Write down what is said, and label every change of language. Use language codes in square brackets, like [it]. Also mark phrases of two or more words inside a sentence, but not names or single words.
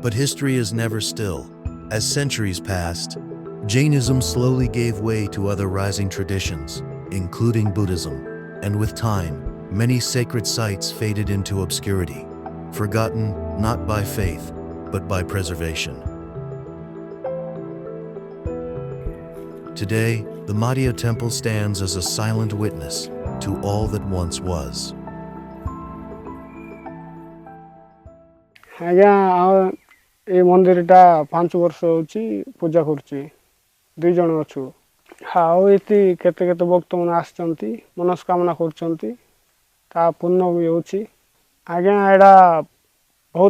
[en] But history is never still. As centuries passed, Jainism slowly gave way to other rising traditions, including Buddhism, and with time, many sacred sites faded into obscurity, forgotten not by faith, but by preservation. Today, the Madhya Temple stands as a silent witness to all that once was. [or] ଆଜ୍ଞା ଏ ମନ୍ଦିରଟା 5 ବର୍ଷ ହେଉଛି ପୂଜା କରୁଛି 2 ଜଣ ଅଛୁ ଆଉ ଏଠି କେତେ କେତେ ଭକ୍ତମାନେ ଆସିଛନ୍ତି ମନସ୍କାମନା କରୁଛନ୍ତି ତା ପୂର୍ଣ୍ଣ ବି ହେଉଛି ଆଜ୍ଞା ଏଇଟା ବହୁତ